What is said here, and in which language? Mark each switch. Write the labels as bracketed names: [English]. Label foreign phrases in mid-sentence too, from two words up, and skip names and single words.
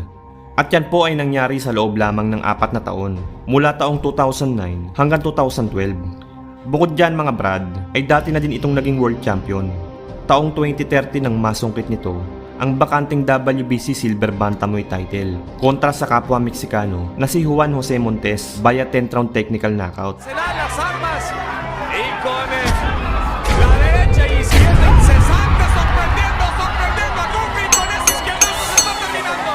[Filipino] At yan po ay nangyari sa loob lamang ng 4 na taon, mula taong 2009 hanggang 2012. Bukod dyan mga brad, ay dati na din itong naging world champion. Taong 2013 nang masungkit nito ang bakanting WBC Silver Bantamweight title kontra sa kapwa Meksikano na si Juan Jose Montes [English] via 10th round technical knockout. [Spanish] Se dan las armas y con la derecha y izquierda incesante sorprendiendo a Goofy con ese izquierdazo se está terminando.